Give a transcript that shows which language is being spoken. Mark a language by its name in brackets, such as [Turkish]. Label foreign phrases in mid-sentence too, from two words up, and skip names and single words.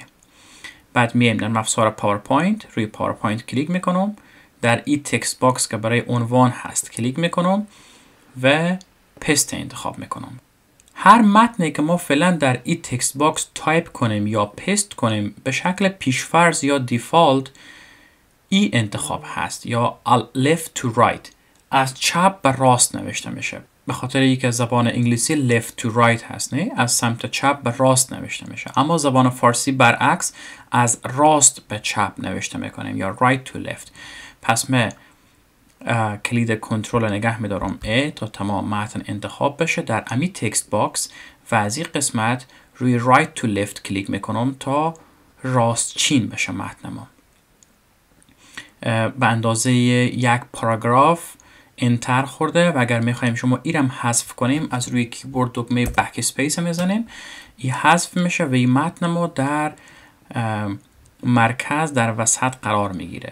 [Persian] بعد میایم در افزار پاورپوینت، روی پاورپوینت کلیک میکنم، در این [English] text box [Persian] که برای عنوان هست کلیک میکنم و پست انتخاب میکنم. هر متنی که ما فعلا در این [English] text box [Persian] تایپ کنیم یا پست کنیم به شکل پیشفرض یا دیفالت ای انتخاب هست یا [English] left to right، [Persian] از چپ به راست نوشته میشه. به خاطر اینکه زبان انگلیسی [English] left to right [Persian] هست، نه، از سمت چپ به راست نوشته میشه. اما زبان فارسی برعکس از راست به چپ نوشته میکنیم یا [English] right to left. [Persian] پس من کلید کنترل نگه میدارم A تا تمام متن انتخاب بشه در امی [English] text box [Persian] و از این قسمت روی [English] right to left [Persian] کلیک میکنم تا راست چین بشه متن ما. به اندازه یک پاراگراف انتر خورده و اگر میخوایم شما ایرم حذف کنیم از روی کیبورد دکمه بک اسپیس میزنیم، این حذف میشه و این متن ما در مرکز در وسط قرار میگیره.